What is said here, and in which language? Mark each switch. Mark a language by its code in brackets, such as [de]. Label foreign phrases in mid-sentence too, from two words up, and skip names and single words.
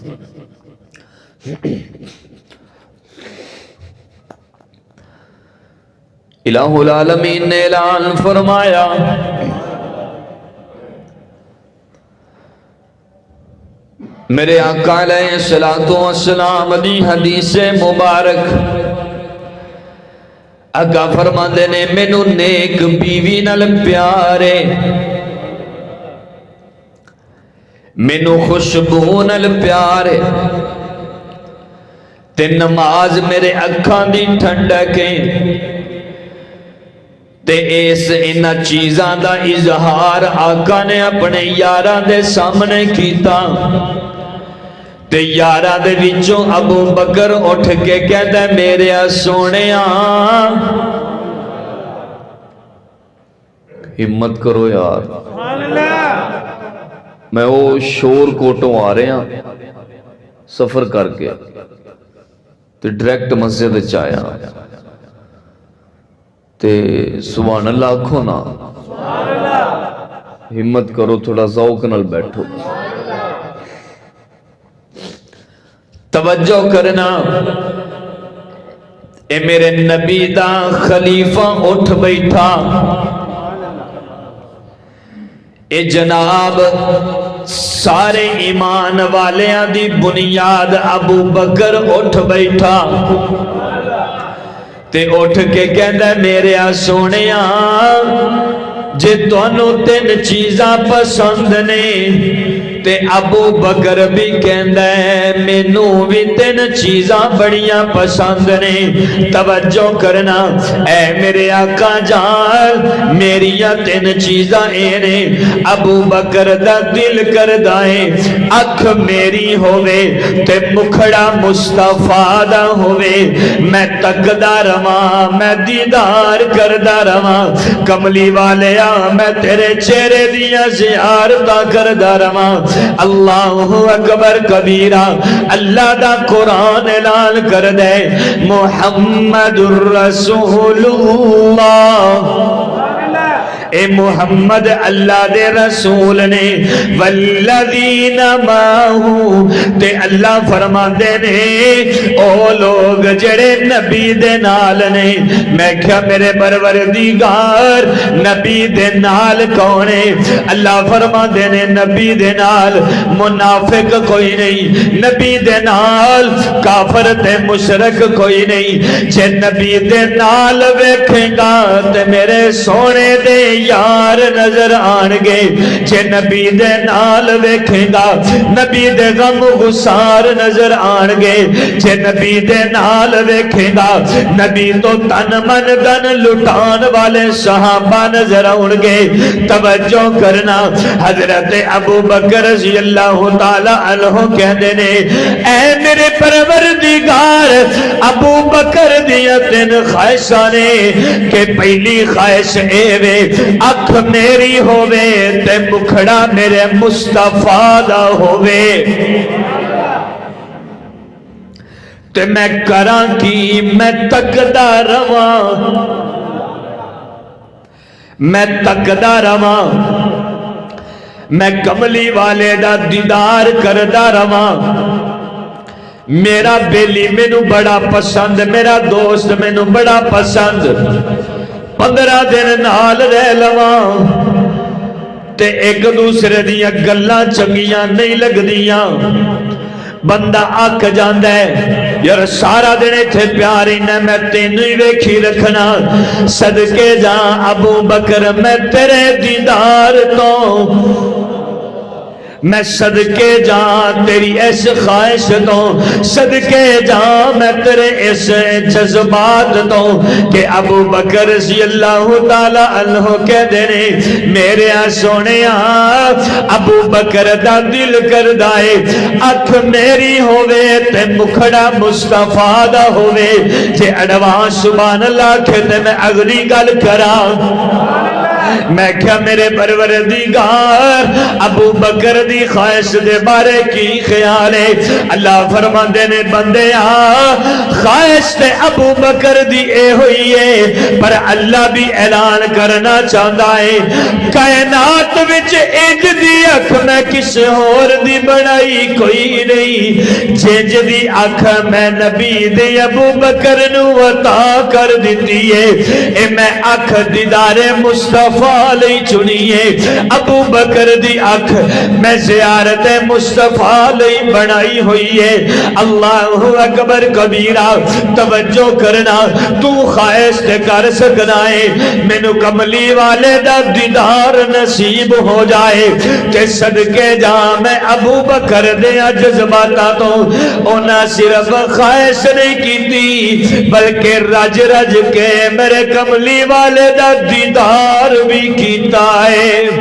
[ar] الہ العالمین [pa] نے اعلان فرمایا میرے آقا [ar] علیہ السلام [pa] دی حدیث مبارک، آقا فرماندے نے مینوں نیک بیوی نال پیار ہے، مینوں خوشبو نال پیار ہے تے نماز میرے اکھاں دی ٹھنڈک ہے تے اس انہاں چیزاں دا اظہار آقا نے اپنے یاراں دے سامنے کیتا تے یاراں دے وچوں ابو بکر اٹھ کے کہدا میرے سونیاں ہمت کرو یار، میں وہ شور کوٹوں [ur] آ رہے ہیں [pa] سفر کر کے تے ڈائریکٹ مسجد وچ آیا تے [ar] سبحان اللہ [pa] آکھو نا، ہمت کرو، تھوڑا ذوق نال بیٹھو، توجہ کرنا۔ اے میرے نبی دا خلیفہ اٹھ بیٹھا، اے جناب سارے ایمان والیاں دی بنیاد ابو بکر اٹھ بیٹھا تے اٹھ کے کہندا میرے سونیاں جے تانوں 3 چیزاں پسند نے تے ابو بکر بھی کہندا ہے مینوں بھی 3 چیزاں بڑیاں پسند نے، توجہ کرنا۔ اے میرے آقا جان میریاں 3 چیزاں اے نے، ابو بکر دا دل کردا ہے اکھ میری ہووے تے مکھڑا مصطفیٰ دا ہووے، میں تکدا رواں میں دیدار کردا رواں، کملی والیا میں تیرے چہرے دیاں زیارتاں کردا رواں۔ [ar] اللہ اکبر کبیرہ، [pa] اللہ دا قرآن اعلان کر دے [ar] محمد الرسول اللہ، [pa] اے محمد اللہ دے رسول نے، [ar] والذین ماہو [pa] تے اللہ فرما دے نے او لوگ جڑے نبی دے نال نے۔ میں کیا میرے پروردگار نبی دے نال کونے؟ اللہ فرما دے نے نبی دے نال منافق کوئی نہیں، نبی دے نال کافر تے مشرک کوئی نہیں، جے نبی دے نال ویکھیں گا تے میرے سونے دے یار نظر آن گے، جے نبی دے نال ویکھیں گا نبی دے غم غسار نظر آن گے، جے نبی دے نال ویکھیں گا نبی تو تن من دن لٹان والے صحابہ نظر آن گے۔ توجہ کرنا، حضرت ابو بکر [ar] رضی اللہ تعالی عنہ [pa] کہندے نے اے میرے پروردگار ابو بکر دیاں 3 خواہشاں نے کہ پہلی خواہش اے وے اکھ میری ہووے تے مکھڑا میرے مصطفیٰ دا ہووے۔ تے میں کراں کی میں تکدا رواں میں تکدا رواں میں کملی والے دا دیدار کردا رواں میرا بیلی مینو بڑا پسند میرا دوست مینو بڑا پسند 15 دن نال رہ لواں تے ایک دوسرے دیاں گلاں چنگیاں نہیں لگدیاں بندہ آکھ جاندہ ہے یار سارا دن ایتھے پیاری نے میں تینوں ہی ویکھی رکھنا صدقے جاں ابو بکر میں تیرے دیدار تو میں صدقے جاں تیری اس خواہش تو صدقے جاں میں تیرے اس جذبات تو کہ ابو بکر [ar] رضی اللہ تعالیٰ عنہ [pa] کہہ دینے میرے سونے ابو بکر دا دل کر دائے اکھ میری ہووے تے مکھڑا مصطفیٰ دا ہووے جے اڑوان [ar] سبحان اللہ [pa] کہتے میں اگلی گل کرا میں کیا میرے پروردگار ابو بکر دی خواہش دے بارے کی خیال ہے اللہ فرماندے نے بندے خواہش تے ابو بکر دی اے ہوئی ہے پر اللہ بھی [ur] اعلان کرنا چاہتا ہے [pa] کائنات وچ انج دی اکھ میں کس اور دی بنائی کوئی نہیں جنج دی اکھ میں نبی دے ابو بکر نو عطا کر دیتی ہے اے میں اکھ دیدار مصطفیٰ لئی چنیے ابو بکر دی اکھ میں زیارت مصطفیٰ لئی بنائی ہوئی ہے [ar] اللہ اکبر کبیرہ [pa] توجہ کرنا تو خواہش کر سکنا ہے مینو کملی والے دا دیدار نصیب ہو جائے کہ صدقے جاں میں ابو بکر دے جذباتا تو اونا صرف خواہش نہیں کیتی بلکہ رج رج کے میرے کملی والے دا دیدار بھی کیتا ہے